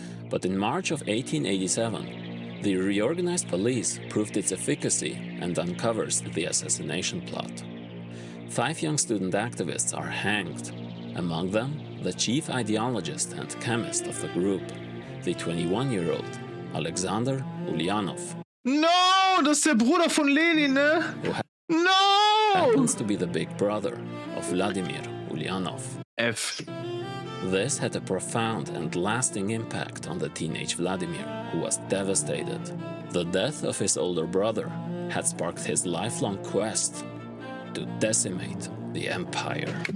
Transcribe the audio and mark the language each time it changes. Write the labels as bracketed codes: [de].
[en] But in March of 1887, the reorganized police proved its efficacy and uncovers the assassination plot. 5 young student activists are hanged, among them the chief ideologist and chemist of the group, the 21-year-old Alexander Ulyanov, [de] No, das ist der Bruder von Lenin, ne? [en] who No! happens to be the big brother of Vladimir Ulyanov. F. This had a profound and lasting impact on the teenage Vladimir, who was devastated. The death of his older brother had sparked his lifelong quest to decimate the empire.